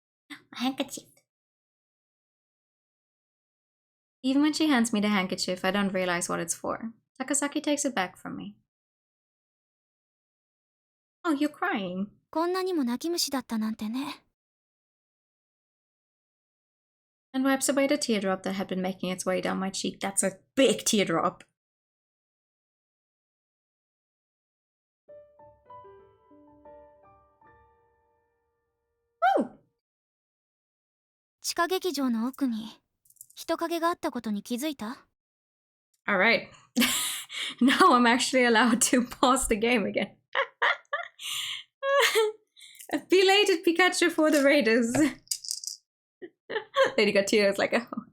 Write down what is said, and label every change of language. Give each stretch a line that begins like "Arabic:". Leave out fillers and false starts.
English: A handkerchief. Even when she hands me the handkerchief, I don't realize what it's for. Takasaki takes it back from me. Oh, you're crying.
Japanese: こんなにも泣き虫だったなんてね。
English: And wipes away the teardrop that had been making its way down my cheek. That's a big teardrop. Woo!
Japanese: 地下劇場の奥に人影があったことに気づいた？
English: Alright. Now I'm actually allowed to pause the game again. A belated Pikachu for the Raiders. Lady got tears like, oh.